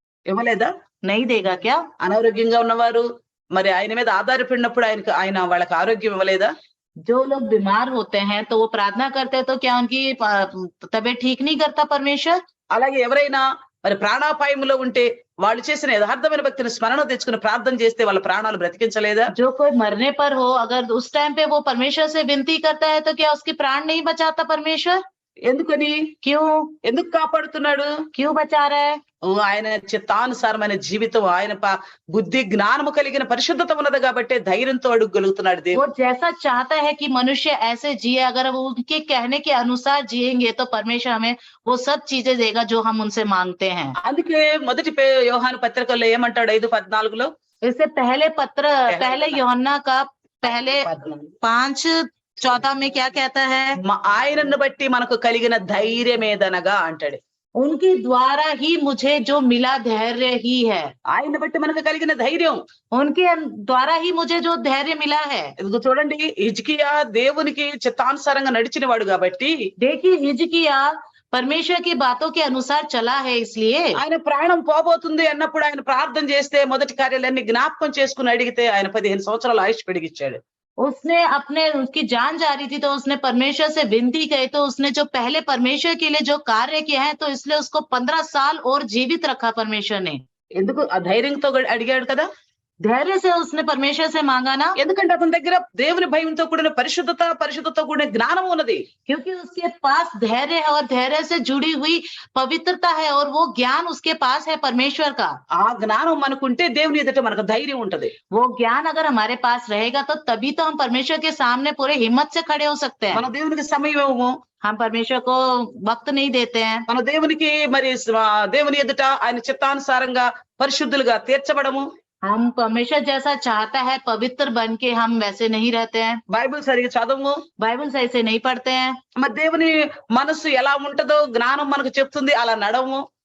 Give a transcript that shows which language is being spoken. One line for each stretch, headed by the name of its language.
Telugu: ఇవ్వలేదా?
Hindi: नहीं देगा क्या?
Telugu: అనారోగ్యంగా ఉన్నవారు మరి ఆయన మీద ఆధారపడినప్పుడు ఆయన వాళ్ళకి ఆరోగ్యం ఇవ్వలేదా?
Hindi: जो लोग बीमार होते हैं तो वो प्रार्थना करते हैं, तो क्या उनकी तबीयत ठीक नहीं करता परमेश्वर?
Telugu: అలాగే ఎవరైనా మరి ప్రాణాపాయంలో ఉంటే వాళ్ళు చేసిన యథార్థమైన భక్తిని స్మరణ తెచ్చుకుని ప్రార్థన చేస్తే వాళ్ళ ప్రాణాలు బ్రతికించలేదా?
Hindi: जो कोई मरने पर हो, अगर उस टाइम पे वो परमेश्वर से विनती करता है तो क्या उसकी प्राण नहीं बचाता परमेश्वर?
Telugu: ఎందుకని?
Hindi: क्यों?
Telugu: ఎందుకు కాపాడుతున్నాడు?
Hindi: क्यों बचा रहा है?
Telugu: ఆయన చిత్తానుసారమైన జీవితం, ఆయన బుద్ధి జ్ఞానము కలిగిన పరిశుద్ధత ఉన్నది కాబట్టి ధైర్యంతో అడుగలుగుతున్నాడు
Hindi: वो
Telugu: దేవుడు.
Hindi: जैसा चाहता है कि मनुष्य ऐसे जिए, अगर वो उनके कहने के अनुसार जिएंगे तो परमेश्वर हमें वो सब चीजें देगा जो हम उनसे मांगते हैं।
Telugu: అందుకే మొదటి యోహాను పత్రికలో ఏమంటాడు 5:14లో?
Hindi: इससे पहले यूहन्ना का पहले 5:14 में क्या कहता है?
Telugu: ఆయనను బట్టి మనకు కలిగిన ధైర్యమేదనగా అంటాడు.
Hindi: उनके द्वारा ही मुझे जो मिला धैर्य ही है,
Telugu: ఆయన బట్టి మనకు కలిగిన ధైర్యం.
Hindi: उनके द्वारा ही मुझे जो धैर्य मिला है।
Telugu: ఇదిగో చూడండి, హిజ్కియా దేవునికి చిత్తానుసారంగా నడిచిన వాడు కాబట్టి
Hindi: देखिए हिजकिय्याह परमेश्वर की बातों के अनुसार चला है, इसलिए
Telugu: ఆయన ప్రాణం పోబోతుంది అన్నప్పుడు ఆయన ప్రార్థన చేస్తే మొదటి కార్యాలన్నీ జ్ఞాపకం చేసుకుని అడిగితే ఆయన 15 సంవత్సరాలు ఆయుష్ పెరిగిచ్చాడు.
Hindi: उसने अपने उसकी जान जा रही थी तो उसने परमेश्वर से विनती की, तो उसने जो पहले परमेश्वर के लिए जो कार्य किया है तो इसलिए उसको 15 साल और जीवित रखा परमेश्वर ने।
Telugu: ఎందుకు ఆ ధైర్యంతో అడిగాడు కదా.
Hindi: धैर्य से उसने परमेश्वर से मांगा ना,
Telugu: ఎందుకంటే అతని దగ్గర దేవుని భయంతో కూడిన పరిశుద్ధత కూడిన జ్ఞానం ఉన్నది.
Hindi: क्योंकि उसके पास धैर्य है और धैर्य से जुड़ी हुई पवित्रता है और वो ज्ञान उसके पास है परमेश्वर का।
Telugu: ఆ జ్ఞానం మనకుంటే దేవుని ఎదుట మనకు ధైర్యం ఉంటది.
Hindi: वो ज्ञान अगर हमारे पास रहेगा तो तभी तो हम परमेश्वर के सामने पूरे हिम्मत से खड़े हो सकते हैं।
Telugu: మన దేవునికి సమయం ఇవ్వము,
Hindi: हम परमेश्वर को वक्त नहीं देते हैं,
Telugu: మన దేవునికి మరి దేవుని ఎదుట ఆయన చిత్తానుసారంగా పరిశుద్ధులుగా తీర్చబడము.
Hindi: हम परमेश्वर जैसा चाहता है पवित्र बन के हम वैसे नहीं रहते हैं,
Telugu: బైబిల్ సరిగా చదవము.
Hindi: बाइबल सही से नहीं पढ़ते हैं,
Telugu: మరి దేవుని మనస్సు ఎలా ఉంటదో జ్ఞానం మనకు చెప్తుంది, అలా నడవము.